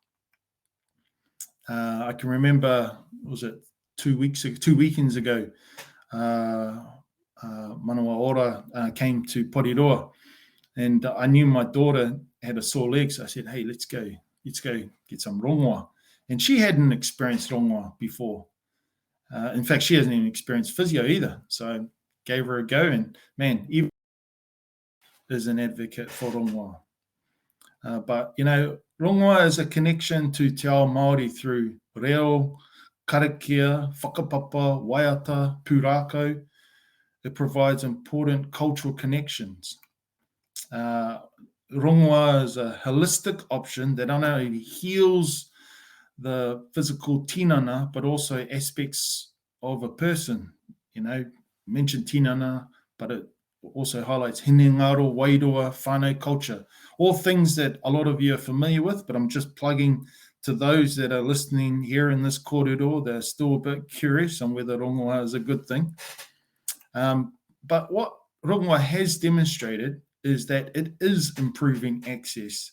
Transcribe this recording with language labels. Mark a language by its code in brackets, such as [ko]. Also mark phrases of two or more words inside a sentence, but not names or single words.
[en] I can remember, was it 2 weekends ago, Manawa Ora came to Poriroa, and I knew my daughter had a sore leg, so I said, hey, let's go get some rongoā. And she hadn't experienced rongoā before. In fact, she hasn't even experienced physio either. So I gave her a go, and man, Eva is an advocate for rongoā. But, you know, rongoā is a connection to [mi] te ao Māori [en] through [mi] reo, karakia, whakapapa, waiata, pūrākau. [en] It provides important cultural connections. Rongoā is a holistic option that not only heals the physical tinana, but also aspects of a person. You know, mentioned tinana, but it also highlights [mi] hinengaro, wairua, whānau [en] culture, all things that a lot of you are familiar with, but I'm just plugging to those that are listening here in this kōrero that are still a bit curious on whether rongoā is a good thing. But what rongoā has demonstrated is that it is improving access.